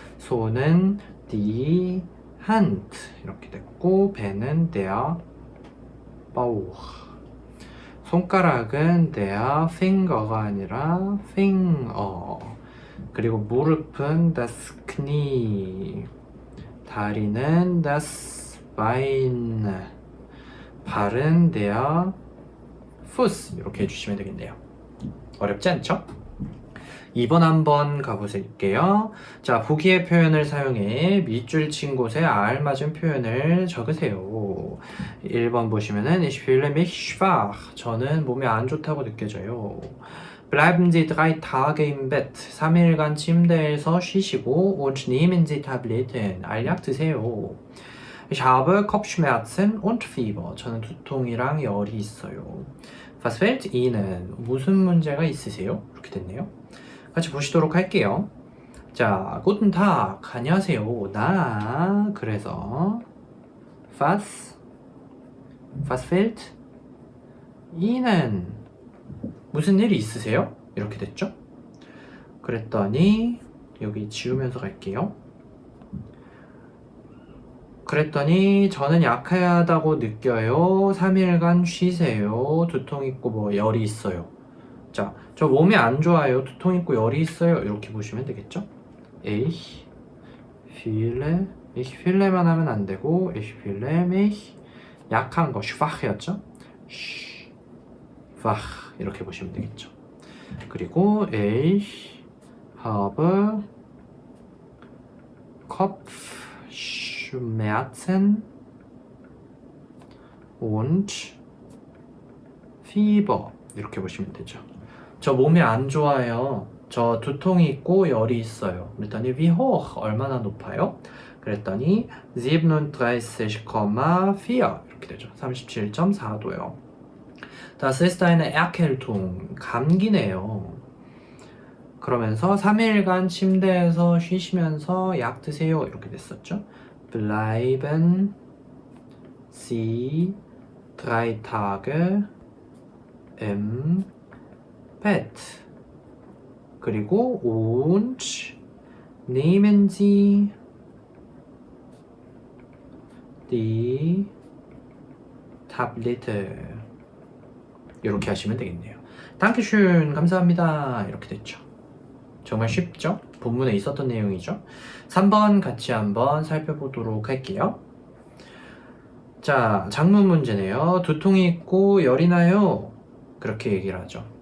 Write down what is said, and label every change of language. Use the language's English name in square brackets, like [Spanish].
[Korean] 손은 die Hand 이렇게 됐고 배는 der Bauch. 손가락은 der Finger가 아니라 Finger. 그리고 무릎은 das Knie. 다리는 das Bein. 발은 der Fuß 이렇게 해주시면 되겠네요. 어렵지 않죠? 2번 한번 가보실게요. 자, 보기의 표현을 사용해 밑줄 친 곳에 알맞은 표현을 적으세요. 1번 보시면은 [German] Ich fühle mich schwach. [Korean] 저는 몸이 안 좋다고 느껴져요. [German] Bleiben Sie 3 Tage im Bett. [Korean] 3일간 침대에서 쉬시고 [German] und nehmen Sie Tabletten. [Korean] 알약 드세요. [German] Ich habe Kopfschmerzen und Fieber. [Korean] 저는 두통이랑 열이 있어요. [German] Was fällt Ihnen? [Korean] 무슨 문제가 있으세요? 이렇게 됐네요. 같이 보시도록 할게요. 자, [German] Guten Tag. [Korean] 안녕하세요. 나 그래서 [German] was fällt Ihnen? [Korean] 무슨 일이 있으세요? 이렇게 됐죠? 그랬더니 여기 지우면서 갈게요. 그랬더니 저는 약하다고 느껴요. 3일간 쉬세요. 두통 있고 뭐 열이 있어요. 자, 저 몸이 안 좋아요. 두통 있고 열이 있어요. 이렇게 보시면 되겠죠? Ich fühle만 하면 안 되고 [German] ich fühle mich [Korean] 약한 거 schwach였죠? schwach 이렇게 보시면 되겠죠. [German] 그리고 ich habe Kopfschmerzen und Fieber [Korean] 이렇게 보시면 되죠. 저 몸이 안 좋아요. 저 두통이 있고 열이 있어요. 그랬더니 [German] wie hoch [Korean] 얼마나 높아요? 그랬더니 37,4 이렇게 되죠. 37.4도요. [German] Das ist eine Erkältung. [Korean] 감기네요. 그러면서 3일간 침대에서 쉬시면서 약 드세요. 이렇게 됐었죠. [German] Bleiben Sie 3 Tage im Bett. [Korean] 그리고 [German] und nehmen Sie die Tablette. [Korean] 이렇게 하시면 되겠네요. Dankeschön. 감사합니다. 이렇게 됐죠. 정말 쉽죠? 본문에 있었던 내용이죠. 3번 같이 한번 살펴보도록 할게요. 자, 작문 문제네요. 두통이 있고 열이 나요. 그렇게 얘기를 하죠.